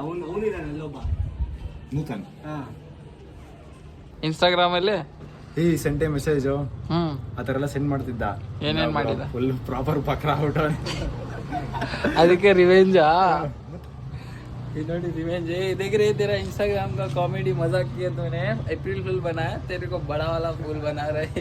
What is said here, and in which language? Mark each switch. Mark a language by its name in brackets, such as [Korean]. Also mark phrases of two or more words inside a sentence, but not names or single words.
[Kannada] ಅವನಿದ್ದಾನೆ ಅಲ್ಲೊಬ್ಬ ನೂತನ್. ಇನ್ಸ್ಟಾಗ್ರಾಮ್ ಅಲ್ಲಿ ಈ ಸೆಂಟೆ ಮೆಸೇಜು ಆ ಥರ ಎಲ್ಲ ಸೆಂಡ್ ಮಾಡ್ತಿದ್ದ. ಏನೇನ್ ಮಾಡಿದ? [English] full proper bakra out. [Kannada] ಅದಕ್ಕೆ रिवेंज ನೋಡಿ रिवेंज. [Hindi] देख रहे तेरा इंस्टाग्राम का कॉमेडी मजाक किया तूने. [English] April fool [Hindi] बनाया तेरे को बड़ा वाला फूल बना रहे.